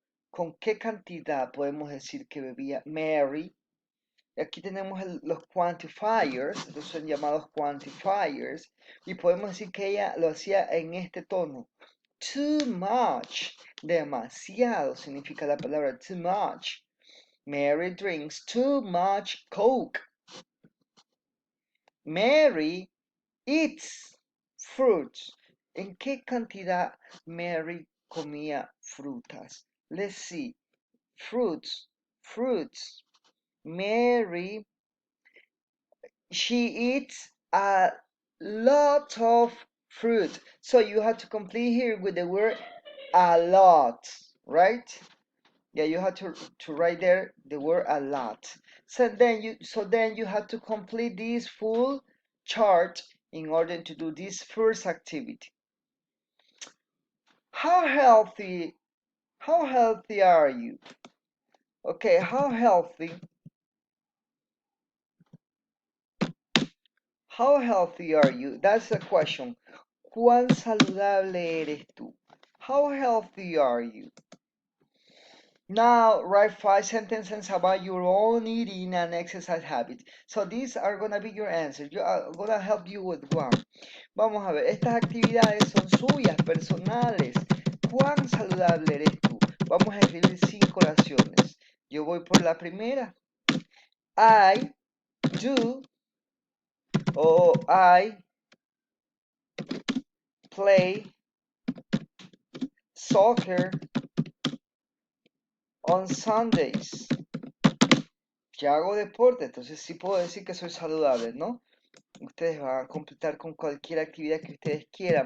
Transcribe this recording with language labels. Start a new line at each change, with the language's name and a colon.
Spanish: ¿Con qué cantidad podemos decir que bebía Mary? Aquí tenemos los quantifiers, estos son llamados quantifiers, y podemos decir que ella lo hacía en este tono.
English: Too much,
Spanish: demasiado significa la palabra too much.
English: Mary drinks too much Coke. Mary eats fruits.
Spanish: ¿En qué cantidad Mary comía frutas?
English: Let's see. Fruits. Fruits. Mary, she eats a lot of fruit. So you have to complete here with the word a lot, right? Yeah, you have to write there the word a lot. So then you have to complete this full chart in order to do this first activity. How healthy are you? Okay, how healthy are you? That's the question.
Spanish: ¿Cuán saludable eres tú?
English: How healthy are you? Now, write 5 sentences about your own eating and exercise habits. So these are going to be your answers. Yo I'm going to help you with one.
Spanish: Vamos a ver, estas actividades son suyas, personales. ¿Cuán saludable eres tú? Vamos a escribir 5 oraciones. Yo voy por la primera.
English: I do or I play soccer on Sundays.
Spanish: Ya hago deporte, entonces sí puedo decir que soy saludable, ¿no? Ustedes van a completar con cualquier actividad que ustedes quieran.